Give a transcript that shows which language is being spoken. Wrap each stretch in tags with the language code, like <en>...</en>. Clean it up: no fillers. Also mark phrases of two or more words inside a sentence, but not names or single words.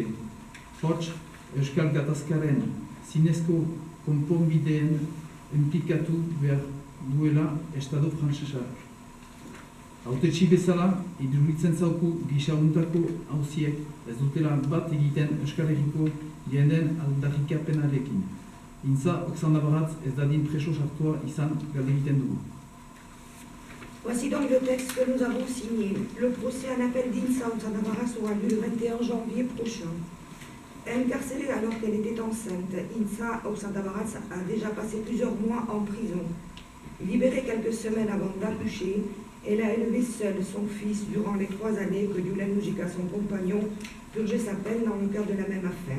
<eu>Hots, Euskal gatazkaren zinezko konponbideen implikatu behar duela Estado frantsesak. Hautetsi bezala, iduritzen zauku gisa-untako hauziek ez dutela bat egiten Euskal Herriko jenden aldarrikapenarekin. Intza Oksana Baratz ez dadin preso sartua izan galdegiten dugu.</eu> <fr>Voici donc le texte que nous avons signé. Le procès en appel d'Insa Oksana Baratz aura lieu le 21 janvier prochain. Incarcérée alors qu'elle était enceinte, Insa Oksana Baratz a déjà passé plusieurs mois en prison. Libérée quelques semaines avant d'accoucher, elle a élevé seule son fils durant les 3 années que Julen Mujica, son compagnon, purgeait sa peine dans le cadre de la même affaire.</fr>